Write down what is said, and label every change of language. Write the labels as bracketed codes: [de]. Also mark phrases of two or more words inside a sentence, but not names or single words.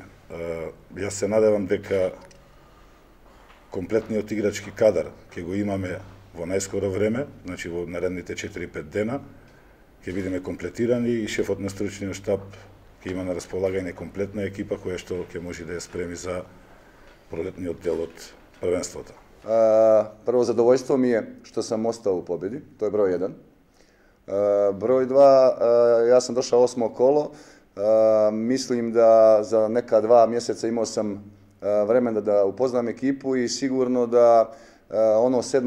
[mk] Јас се надевам дека комплетниот играчки кадар ќе го имаме во најскоро време, значи во наредните 4-5 дена, ќе бидеме комплетирани и шефот на стручниот штаб ќе има на располагање комплетна екипа која што ќе може да ја спреми за пролетниот дел од првенството. [sr] Prvo, zadovoljstvo mi je što sam ostao u pobjedi, to je broj 1. Broj 2, ja sam došao 8. kolo, mislim da za neka 2 mjeseca imao sam vremena da upoznam ekipu i sigurno da ono 7.